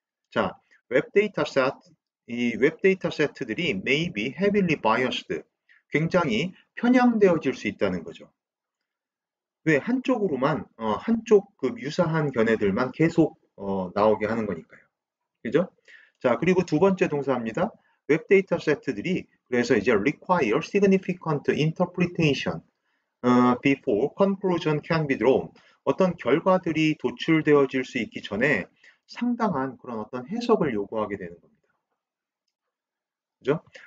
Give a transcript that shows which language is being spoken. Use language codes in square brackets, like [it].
[ko] 자, 이 웹데이터 세트들이 [en] may be heavily biased, [ko] 굉장히 편향되어질 수 있다는 거죠. 왜 한쪽으로만 한쪽 그 유사한 견해들만 계속 나오게 하는 거니까요. 그죠? 자, 그리고 두 번째 동사입니다. 웹데이터 세트들이 그래서 이제 [en] require significant interpretation before conclusion can be drawn. [ko] 어떤 결과들이 도출되어질 수 있기 전에 상당한 그런 어떤 해석을 요구하게 되는 겁니다. 그죠?